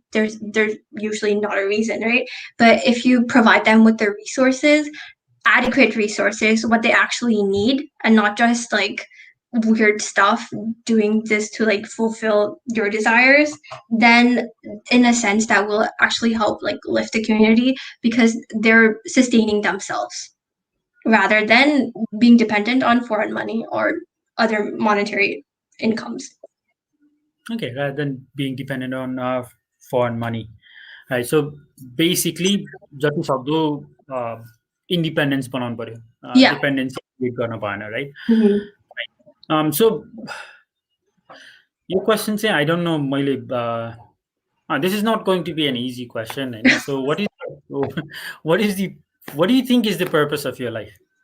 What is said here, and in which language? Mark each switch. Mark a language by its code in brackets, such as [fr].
[en] There's usually not a reason, right? But if you provide them with the resources, adequate resources, what they actually need, and not just like weird stuff, doing this to like fulfill your desires, then in a sense that will actually help like lift the community because they're sustaining themselves rather than being dependent on foreign money or other monetary incomes. Okay, rather than being dependent on foreign money. Right. So basically, [ne] जति सक्दो independence बनाउनु पर्यो. [en] Dependency create [ne] गर्न भएन, [en] right? So your question say I don't know [ne] मैले [en] this is not going to be an easy question. So what do you think is the purpose of your life?